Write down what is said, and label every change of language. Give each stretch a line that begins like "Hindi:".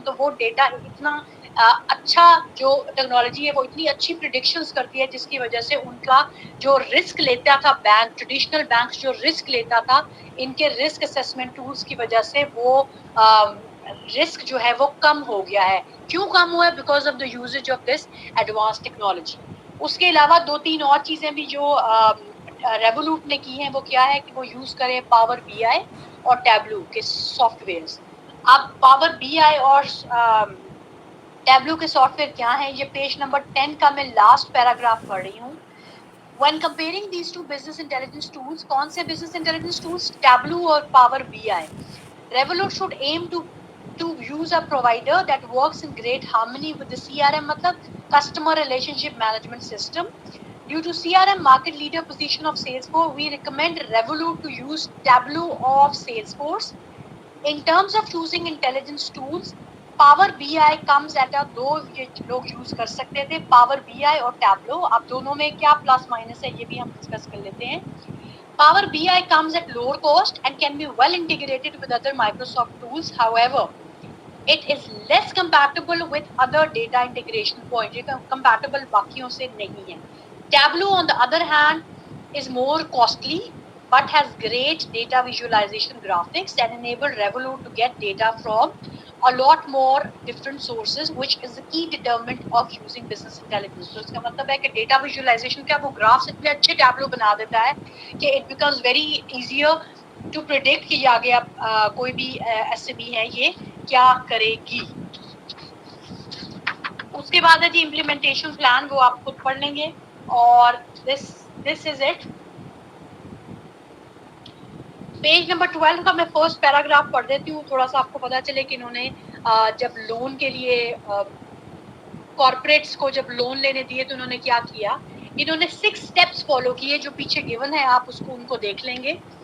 Urdu: تو وہ ڈیٹا اتنا اچھا, جو ٹیکنالوجی ہے وہ اتنی اچھی پریڈکشنز کرتی ہے جس کی وجہ سے ان کا جو رسک لیتا تھا بینک, ٹریڈیشنل بینکس جو رسک لیتا تھا, ان کے رسک اسیسمنٹ ٹولز کی وجہ سے وہ رسک جو ہے وہ کم ہو گیا ہے. کیوں کم ہوا ہے؟
English: Because of the usage of this advance technology.
Urdu: اس کے علاوہ دو تین اور چیزیں بھی جو ریوولوٹ نے کی ہیں, وہ کیا ہے کہ وہ یوز کریں پاور بی آئی اور ٹیبلو کے سافٹ ویئرز. اب پاور بی آئی اور ٹیبلو کے سافٹ ویئر کیا ہیں, یہ پیج نمبر 10 کا میں لاسٹ پیراگراف پڑھ رہی ہوں.
English: When comparing these two business intelligence tools,
Urdu: کون سے
English: business intelligence tools؟ Tableau اور Power B I. Revolut should aim to use a provider that works in great harmony with the CRM, مطلب customer relationship management system. Due to CRM market leader position of Salesforce, we recommend Revolut to use Tableau of Salesforce. In terms of choosing intelligence tools,
Urdu: power be I comes at دو یہ لوگ use کر سکتے تھے, power be آئی اور tableau. اب دونوں میں کیا پلس مائنس ہے یہ بھی ہم ڈسکس کر لیتے ہیں.
English: Power B I comes at lower cost and can be well integrated with other Microsoft tools. However, it is less compatible with other data integration points.
Urdu: یہ compatible باقیوں سے نہیں ہے.
English: Tableau on the other hand is more costly but has great data visualization graphics and enable Revolut to get data from a lot more different sources, which is the key determinant of using business intelligence.
Urdu: تو اس کا مطلب ہے کہ data ویژوائزیشن کیا, وہ graphs اتنے اچھے tableau بنا دیتا ہے کہ
English: it becomes very easier to predict
Urdu: کہ یہ آگے کوئی بھی ایس ایم ای ہے یہ کیا کرے گی. اس کے بعد ہے جی امپلیمنٹیشن پلان, وہ آپ خود پڑھ لیں گے.
English: اور this is it.
Urdu: Page number 12 کا میں فرسٹ پیراگراف پڑھ دیتی ہوں, تھوڑا سا آپ کو پتا چلے کہ انہوں نے جب لون کے لیے کارپوریٹس کو جب لون لینے دیے تو انہوں نے کیا کیا. انہوں نے 6 اسٹیپس فالو کیے جو پیچھے گیون ہے, آپ اس کو ان کو دیکھ لیں گے.